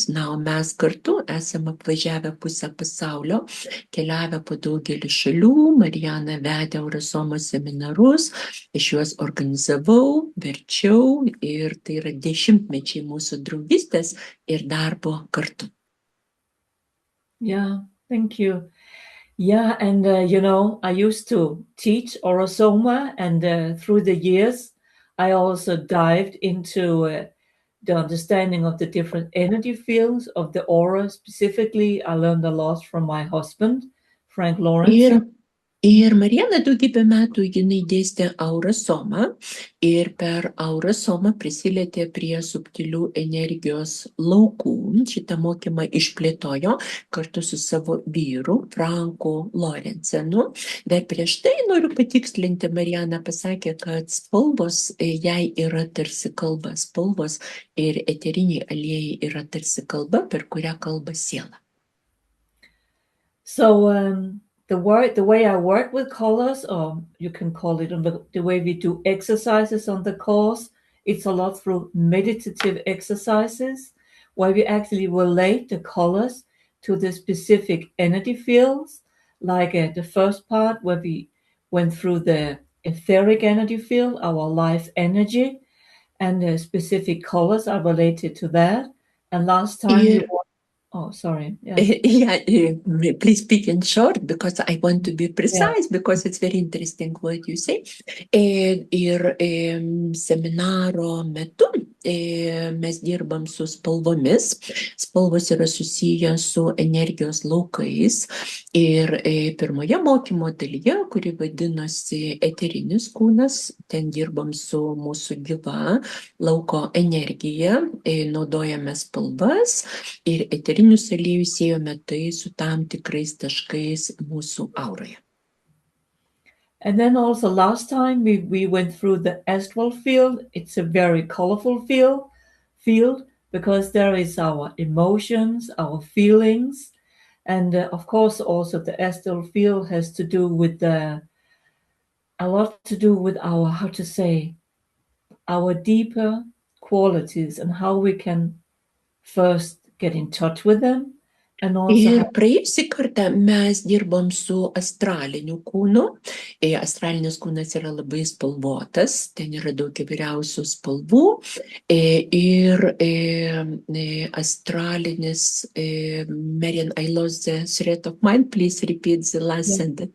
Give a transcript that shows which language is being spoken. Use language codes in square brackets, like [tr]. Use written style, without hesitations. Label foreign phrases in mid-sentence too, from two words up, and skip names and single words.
[lt] Na, o mes kartu esame apvažiavę pusę pasaulio, keliavę po daugelį šalių. Mariana vedė Aurosomos seminarus, aš juos organizavau, verčiau ir tai yra 10-mečiai mūsų draugystės ir darbo kartu. [en] Yeah, thank you. Yeah, and I used to teach Orosoma, and through the years, I also dived into the understanding of the different energy fields of the aura. Specifically, I learned a lot from my husband, Frank Lawrence. [lt] Ir Mariana daugybę metų jinai dėstė Aurosomą ir per Aurosomą prisilietė prie subtilių energijos laukų. Šitą mokymą išplėtojo kartu su savo vyru, Franku Lorenzenu. Dar prieš tai noriu patikslinti, Mariana pasakė, kad spalvos jai yra tarsi kalba. Spalvos ir eteriniai aliejai yra tarsi kalba, per kurią kalba siela. [en] So, the way I work with colors, or you can call it the way we do exercises on the course, it's a lot through meditative exercises where we actually relate the colors to the specific energy fields. Like the first part where we went through the etheric energy field, our life energy, and the specific colors are related to that. And last time Oh, sorry. Yeah, please speak in short because I want to be precise because it's very interesting what you say. [lt] Ir seminaro metu mes dirbam su spalvomis. Spalvos yra susiję su energijos laukais. Ir pirmoje mokymo dalyje, kuri vadinosi eterinis kūnas, ten dirbam su mūsų gyva lauko energija, naudojame spalvas ir eterinius aliejus siejome tai su tam tikrais taškais mūsų auroje. [en] And then also last time we went through the astral field. It's a very colorful field because there is our emotions, our feelings, and of course also the astral field has to do with a lot to do with our, how to say, our deeper qualities and how we can first get in touch with them and also [lt] Ir praėjusį kartą mes dirbom su astraliniu kūnu. Astralinis kūnas yra labai spalvotas, ten yra daug įvairiausių spalvų. Ir astralinis, [en] Marian, I lost the thread of mind, please repeat the last sentence.